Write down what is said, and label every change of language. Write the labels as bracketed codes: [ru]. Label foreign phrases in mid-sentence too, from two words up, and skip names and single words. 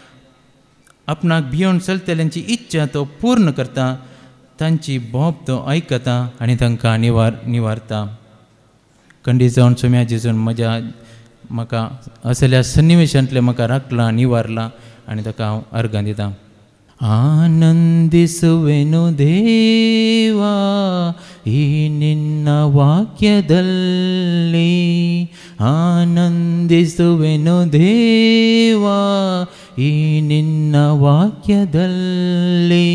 [kok] आपणाक भियोन चलतल्यांची इच्छा तो पूर्ण करता, तांची बोब तो आयकता आनी तांकां निवारता. खंडीत जावन सोम्या जेजून म्हाका असल्या सन्निवेशांतले म्हाका राखलां, निवारलां आनी ताका हांव अर्गां दितां. [kn] ಆನಂದಿಸುವೆನು ದೇವಾ ಈ ನಿನ್ನ ವಾಕ್ಯದಲ್ಲಿ, ಆನಂದಿಸುವೆನು ದೇವಾ ಈ ನಿನ್ನ ವಾಕ್ಯದಲ್ಲಿ.